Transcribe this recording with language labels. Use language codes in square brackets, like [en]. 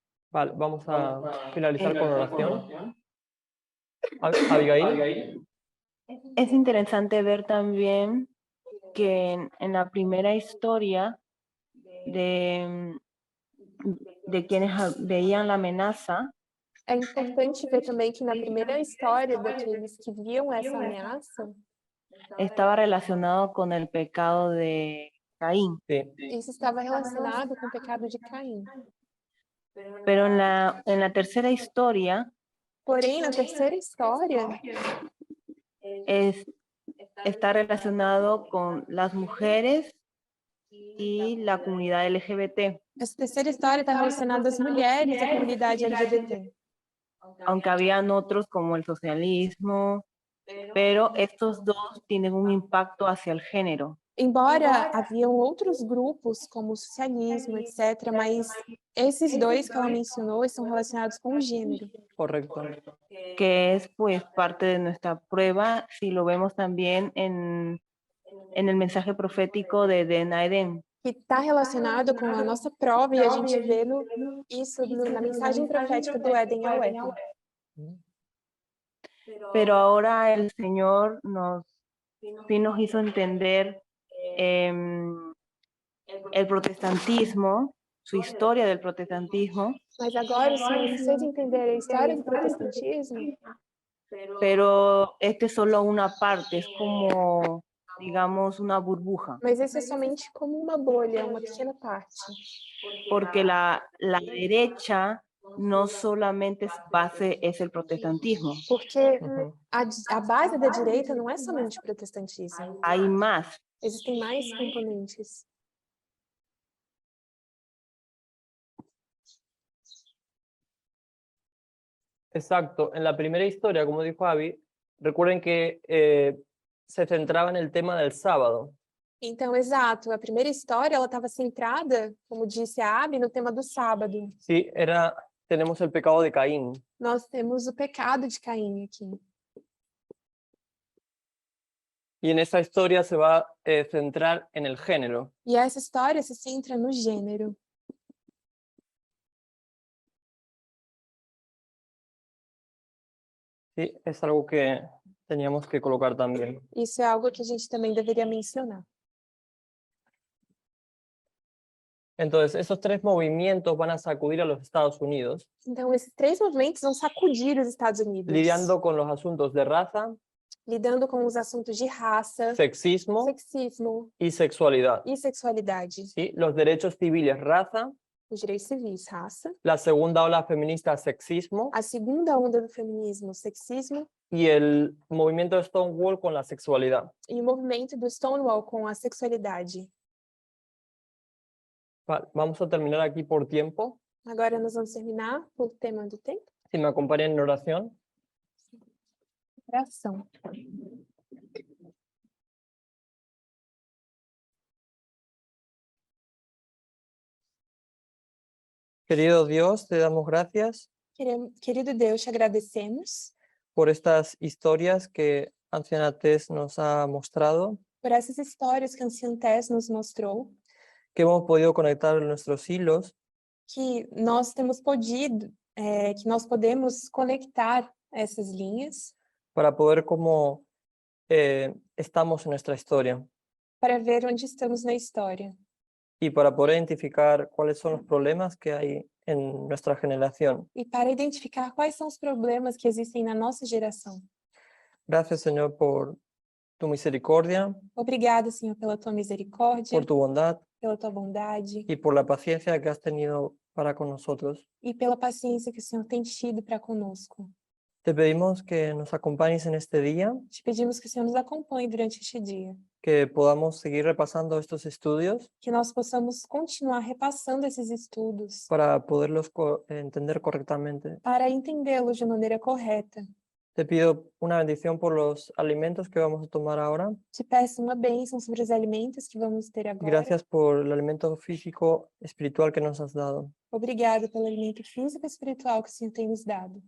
[es] Vale, vamos a finalizar con oración. Abigail. Es interesante ver también que en la primera historia de quienes veían la amenaza, [pt] É importante ver também que na primeira história daqueles que viam essa ameaça, [es] estaba relacionado con el pecado de Caín. Sí. [pt] isso estava relacionado com o pecado de Caim. [es] Pero en la tercera historia [pt] Porém, na terceira história, [es] está relacionado con las mujeres y la comunidad LGBT, [pt] essa terceira história está relacionada às mulheres e à comunidade LGBT. [es] aunque habían otros como el socialismo, pero estos dos tienen un impacto hacia el género. [pt] Embora haviam outros grupos, como o socialismo, etc., mas esses dois que ela mencionou estão relacionados com o gênero. [es] Correcto. Que es pues parte de nuestra prueba, si lo vemos también en el mensaje profético de Eden. [pt] Que está relacionado com a nossa prova e a gente vê isso na mensagem profética do Éden ao Éden. [es] Pero ahora el Señor sí nos hizo entender el protestantismo, su historia del protestantismo. [pt] Mas agora o Senhor nos fez entender a história do protestantismo, [es] Pero este es solo una parte, es como, digamos, una burbuja, [pt] mas isso é somente como uma bolha, uma pequena parte. [es] porque la derecha no solamente es el protestantismo, [pt] Porque Ujú. a base da direita não é somente o protestantismo. [es] hay más. [pt] Existem mais componentes. [es] Exacto. En la primera historia, como dijo Abby, recuerden que se centraba en el tema del sábado. [pt] Então, exato, a primeira história ela estava centrada, como disse a Abby, no tema do sábado. [es] Sí, tenemos el pecado de Caín. [pt] Nós temos o pecado de Caim aqui. [es] Y en esa historia se va a centrar en el género. [pt] E essa história se centra no gênero. [es] Sí, es algo que teníamos que colocar también. [pt] Isso é algo que a gente também deveria mencionar. [es] Entonces, esos tres movimientos van a sacudir a los Estados Unidos, [pt] Então, esses três movimentos vão sacudir os Estados Unidos, [es] lidiando con los asuntos de raza, [pt] lidando com os assuntos de raça, [es] sexismo [pt] sexismo [es] y sexualidad. [pt] e sexualidade. [es] ¿Sí? Los derechos civiles, raza [pt] os direitos civis, raça. [es] La segunda ola feminista, sexismo. [pt] A segunda onda do feminismo, sexismo. [es] Y el movimiento de Stonewall con la sexualidad. [pt] E o movimento do Stonewall com a sexualidade. [es] Vamos a terminar aquí por tiempo. [pt] Agora nós vamos terminar por tema do tempo. [es] Si me acompañan en oración. [pt] Oração. [es] Querido Dios, te damos gracias [pt] Querido Deus, te agradecemos [es] por estas historias que Anciana Tess nos ha mostrado, [pt] por essas histórias que a Anciã Tess nos mostrou, [es] que hemos podido conectar nuestros hilos [pt] que nós temos podido, que nós podemos conectar essas linhas [es] para poder cómo estamos en nuestra historia [pt] para ver onde estamos na história [es] y para poder identificar cuáles son los problemas que hay en nuestra generación. [pt] e para identificar quais são os problemas que existem na nossa geração. [es] Gracias, Señor, por tu misericordia, [pt] Obrigada, Senhor, pela tua misericórdia, [es] por tu bondad [pt] pela tua bondade [es] y por la paciencia que has tenido para con nosotros. [pt] e pela paciência que o Senhor tem tido para conosco. [es] Te pedimos que nos acompañes en este día, [pt] Te pedimos que o Senhor nos acompanhe durante este dia, [es] que podamos seguir repasando estos estudios [pt] que nós possamos continuar repassando esses estudos [es] para poderlos entender correctamente. [pt] para entendê-los de maneira correta. [es] Te pido una bendición por los alimentos que vamos a tomar ahora. [pt] Te peço uma bênção sobre os alimentos que vamos ter agora. [es] Gracias por el alimento físico, espiritual que nos has dado. [pt] Obrigada pelo alimento físico e espiritual que o Senhor tem nos dado.